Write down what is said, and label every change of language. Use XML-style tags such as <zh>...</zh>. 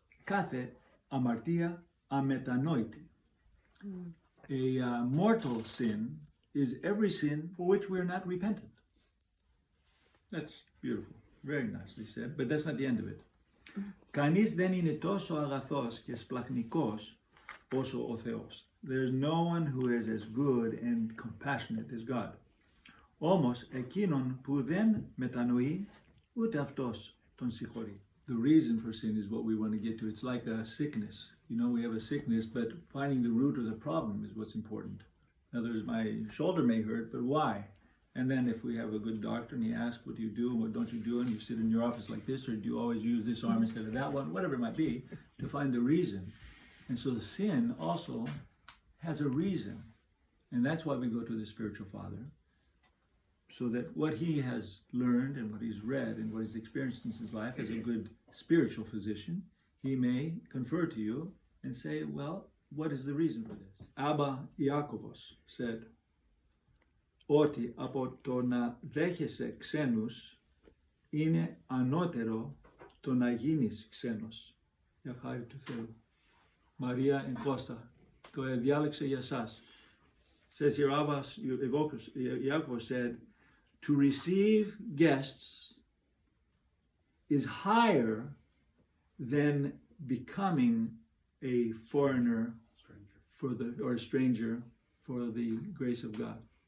<el>Κάθε αμαρτία αμετανόητη.</el> <en>A mortal sin is every sin for which we are not repentant. That's beautiful, very nicely said, but that's not the end of it.</en> <el>Κανείς δεν είναι τόσο αγαθός και σπλαχνικός όσο ο Θεός.</el> <en>There's no one who is as good and compassionate as God.</en> <el>Όμως εκείνον που δεν μετανοεί, ούτε αυτός τον συγχωρεί.</el> <en>The reason for sin is what we want to get to. It's like a sickness. You know, we have a sickness, but finding the root of the problem is what's important. In other words, my shoulder may hurt, but why? And then if we have a good doctor and he asks, what do you do and what don't you do? And you sit in your office like this, or do you always use this arm instead of that one? Whatever it might be, to find the reason. And so the sin also has a reason. And that's why we go to the spiritual father, so that what he has learned and what he's read and what he's experienced in his life as a good spiritual physician, he may confer to you and say, well, what is the reason for this? Abba Iakovos said,</en> <el>ότι από το να δέχεσαι ξένους είναι ανώτερο το να γίνεις ξένος. Για χάρη του Θεού. Μαρία and Κώστα, το διάλεξε για σας.</el> <en>Says here, Abbas Iakovos said, to receive guests is higher than becoming a foreigner or a stranger for the grace of God.</en>